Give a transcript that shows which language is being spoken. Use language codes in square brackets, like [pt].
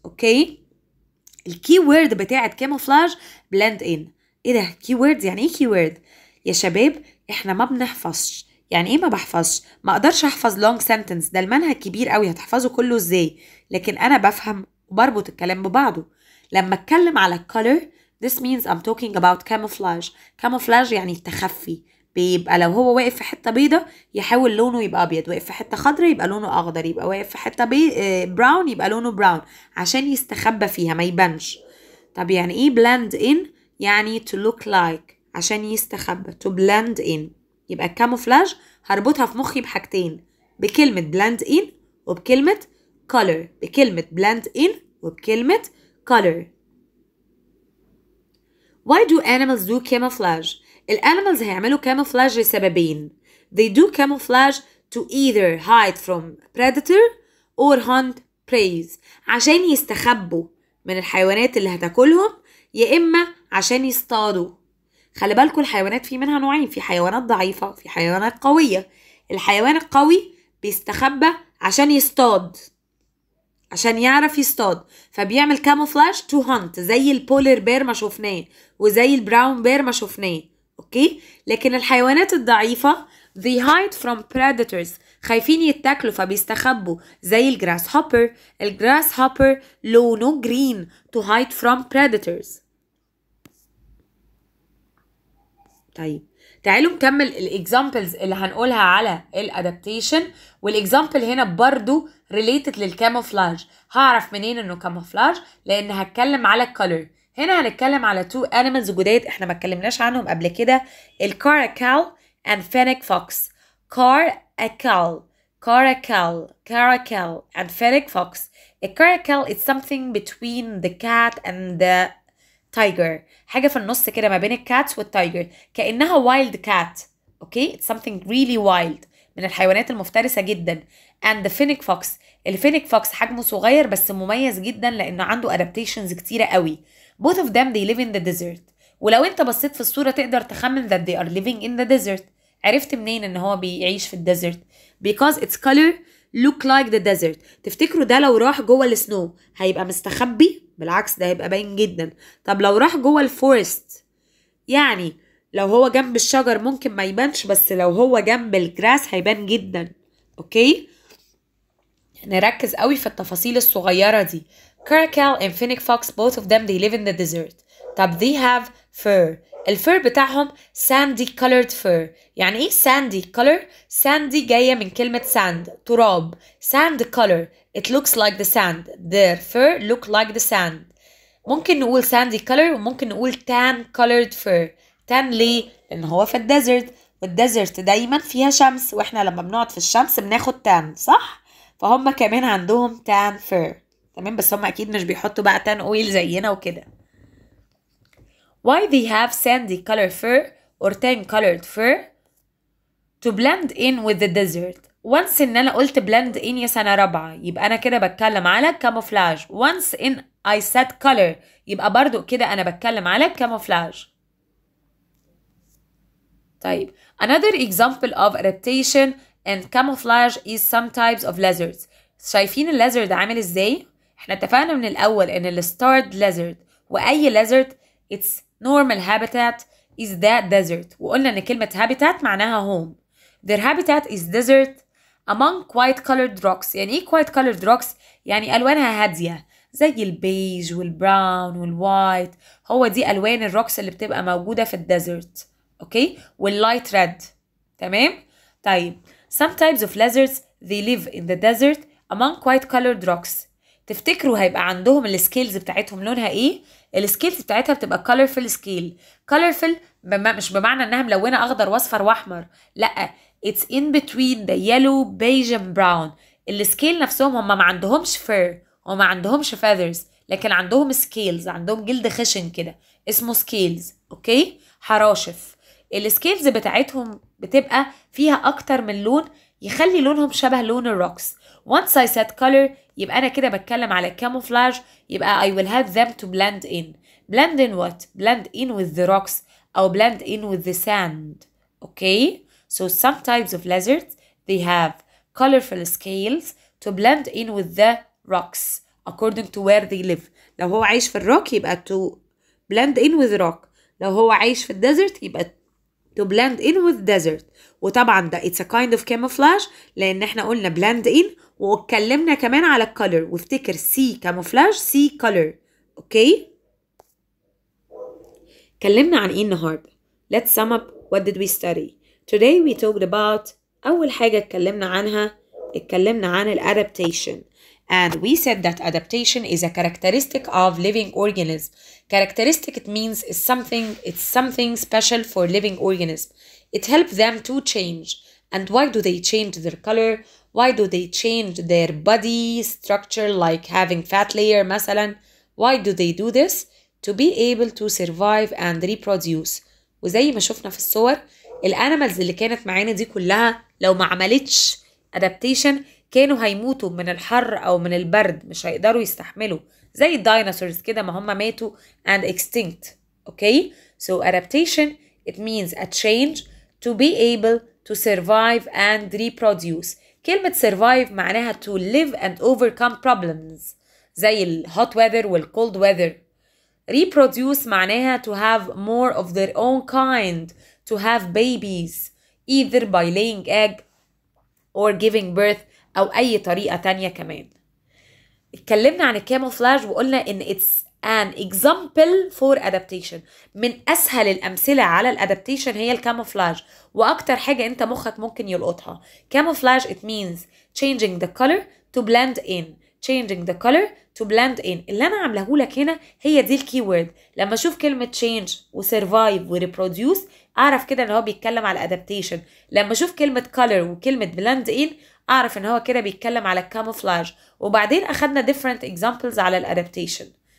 [ar] أوكي؟ الكي وورد بتاعت كاموفلاج blend in. إيه ده؟ كي وورد يعني إيه كي وورد؟ يا شباب إحنا ما بنحفظش. يعني ايه ما بحفظش؟ ما اقدرش احفظ [en] long sentence، [ar] ده المنهج كبير قوي هتحفظه كله ازاي؟ لكن انا بفهم وبربط الكلام ببعضه. لما اتكلم على [en] color this means I'm talking about camouflage. [ar] camouflage يعني التخفي. بيبقى لو هو واقف في حته بيضه يحاول لونه يبقى ابيض، واقف في حته خضراء يبقى لونه اخضر، يبقى واقف في حته براون يبقى لونه براون عشان يستخبى فيها ما يبانش. طب يعني ايه [en] blend in؟ يعني to look like [ar] عشان يستخبى [en] to blend in. [ar] يبقى الكاموفلاج هربطها في مخي بحاجتين، بكلمة blend in وبكلمة color. بكلمة blend in وبكلمة color. [en] Why do animals do camouflage؟ [ar] الانيمالز هيعملوا [en] camouflage [ar] لسببين. [en] They do camouflage to either hide from predator or hunt prey. [ar] عشان يستخبوا من الحيوانات اللي هتاكلهم، يا إما عشان يصطادوا. خلي بالكم الحيوانات في منها نوعين، في حيوانات ضعيفة في حيوانات قوية. الحيوان القوي بيستخبى عشان يصطاد، عشان يعرف يصطاد، فبيعمل كاموفلاج تو هانت زي البولر بير ما شفناه وزي البراون بير ما شفناه. اوكي، لكن الحيوانات الضعيفة [en] they hide from predators، [ar] خايفين يتاكلوا فبيستخبوا زي الجراس هوبر. الجراس هوبر لونه [en] green to hide from predators. [ar] طيب تعالوا نكمل الاكزامبلز اللي هنقولها على الادابتيشن، والاكزامبل هنا برضو ريليتد للكاموفلاج. هعرف منين انه كاموفلاج؟ لان هتكلم على الكولر. هنا هنتكلم على تو انيمالز جداد احنا ما اتكلمناش عنهم قبل كده، الكاراكال and fennec fox. كاراكال [en] caracal and fennec fox. A caracal is something between the cat and the tiger. [ar] حاجة في النص كده ما بين الكات والتايجر، كأنها [en] wild cat. Okay, it's something really wild، [ar] من الحيوانات المفترسة جدا. [en] and the fennec fox. [ar] الفينيك فوكس حجمه صغير بس مميز جدا لأنه عنده adaptations كتيرة قوي. [en] both of them they live in the desert. [ar] ولو انت بصيت في الصورة تقدر تخمن [en] that they are living in the desert. [ar] عرفت منين ان هو بيعيش في الديزرت؟ [en] because its color look like the desert. [ar] تفتكروا ده لو راح جوه السنو هيبقى مستخبي؟ بالعكس ده هيبقى باين جدا. طب لو راح جوه الفورست، يعني لو هو جنب الشجر ممكن ما يبانش، بس لو هو جنب الجراس هيبان جدا. اوكي، نركز قوي في التفاصيل الصغيرة دي. [en] caracal and fennec fox both of them they live in the desert. طب they have fur. [ar] الفر بتاعهم [en] sandy colored fur. [ar] يعني ايه sandy color؟ sandy جاية من كلمة sand، تراب. [en] sand color it looks like the sand. their fur look like the sand. [ar] ممكن نقول [en] sandy color [ar] وممكن نقول [en] tan colored fur. [ar] tan ليه؟ لأن هو في الديزرت، والديزرت دايما فيها شمس، واحنا لما بنقعد في الشمس بناخد tan، صح؟ فهم كمان عندهم tan fur. تمام، بس هم أكيد مش بيحطوا بقى tan oil زينا وكده. [en] Why they have sandy colored fur or tan colored fur? To blend in with the desert. [ar] Once ان انا قلت blend in يا سنة رابعة يبقى انا كده بتكلم على camouflage. [en] Once in I said color [ar] يبقى برضو كده انا بتكلم على camouflage. [en] طيب another example of adaptation and camouflage is some types of lizards. [ar] شايفين الليزرد عامل ازاي؟ احنا اتفقنا من الاول ان الستارد lizard واي lizard [en] its normal habitat is the desert، [ar] وقلنا ان كلمة habitat معناها home. [en] Their habitat is desert among white colored rocks. [ar] يعني ايه white colored rocks؟ يعني الوانها هادية زي البيج والبراون والوايت، هو دي الوان الروكس اللي بتبقى موجودة في الديزرت. اوكي، واللايت ريد. تمام. [en] طيب some types of lizards they live in the desert among white colored rocks. [ar] تفتكروا هيبقى عندهم السكيلز بتاعتهم لونها ايه؟ السكيلز بتاعتها بتبقى colorful scale. colorful مش بمعنى انها ملونه اخضر واصفر واحمر، لا [en] it's in between the yellow beige and brown. [ar] السكيل نفسهم هم ما عندهمش fur وما عندهمش feathers، لكن عندهم scales، عندهم جلد خشن كده اسمه scales. اوكي، حراشف. السكيلز بتاعتهم بتبقى فيها اكتر من لون يخلي لونهم شبه لون الروكس. [en] once I said color [ar] يبقى أنا كده بتكلم على [en] camouflage، يبقى I will have them to blend in. blend in what? blend in with the rocks أو blend in with the sand. Okay? So some types of lizards they have colorful scales to blend in with the rocks according to where they live. [ar] لو هو عايش في الروك يبقى [en] to blend in with rock. [ar] لو هو عايش في الديزرت يبقى [en] to blend in with desert. [ar] وطبعا ده [en] it's a kind of camouflage [ar] لان احنا قلنا blend in واتكلمنا كمان على الcolor، وافتكر C camouflage C color. اوكي، اتكلمنا عن ايه النهارده؟ [en] Let's sum up what did we study. Today we talked about [ar] اول حاجه اتكلمنا عن [en] adaptation. And we said that adaptation is a characteristic of living organism. Characteristic it means it's something special for living organism. It helps them to change. And why do they change their color? Why do they change their body structure like having fat layer مثلا? Why do they do this? To be able to survive and reproduce. [ar] وزي ما شفنا في الصور الانيمالز اللي كانت معانا دي كلها لو ما عملتش adaptation كانوا هيموتوا من الحر او من البرد، مش هيقدروا يستحملوا زي الديناصورز كده ما هم ماتوا [en] and extinct. Okay, so adaptation it means a change to be able to survive and reproduce. كلمة survive معناها to live and overcome problems زي ال hot weather وال cold weather. reproduce معناها to have more of their own kind, to have babies either by laying egg or giving birth [ar] أو أي طريقة تانية كمان. اتكلمنا عن الكاموفلاج وقلنا إن [en] it's an example for adaptation. [ar] من أسهل الأمثلة على الادابتيشن هي الكاموفلاج، وأكتر حاجة أنت مخك ممكن يلقطها. [en] camouflage it means changing the color to blend in. changing the color to blend in. [ar] اللي أنا عاملهولك هنا هي دي الكيورد. لما أشوف كلمة change و survive و reproduce أعرف كده إن هو بيتكلم على adaptation. لما أشوف كلمة color وكلمة blend in اعرف ان هو كده بيتكلم على الكاموفلاج. وبعدين اخدنا different examples على الادابتيشن.